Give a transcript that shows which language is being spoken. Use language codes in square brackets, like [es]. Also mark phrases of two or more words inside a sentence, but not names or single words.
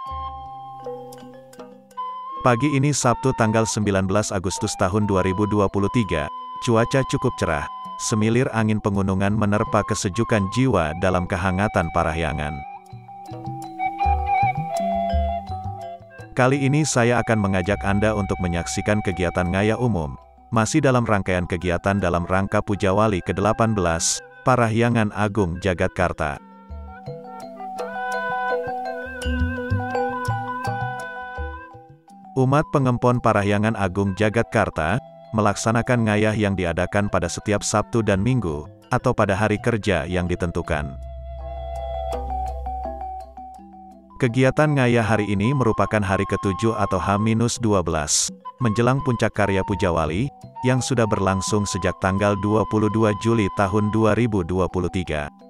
[id] Pagi ini Sabtu tanggal 19 Agustus tahun 2023, cuaca cukup cerah, semilir angin pegunungan menerpa kesejukan jiwa dalam kehangatan Parahyangan. Kali ini saya akan mengajak Anda untuk menyaksikan kegiatan ngayah umum, masih dalam rangkaian kegiatan dalam rangka Puja Wali ke-18, Parahyangan Agung Jagatkarta. Umat Pengempon Parahyangan Agung Jagatkarta melaksanakan ngayah yang diadakan pada setiap Sabtu dan Minggu, atau pada hari kerja yang ditentukan. Kegiatan ngayah hari ini merupakan hari ke-7 atau H-12, menjelang puncak karya Puja Wali, yang sudah berlangsung sejak tanggal 22 Juli tahun 2023.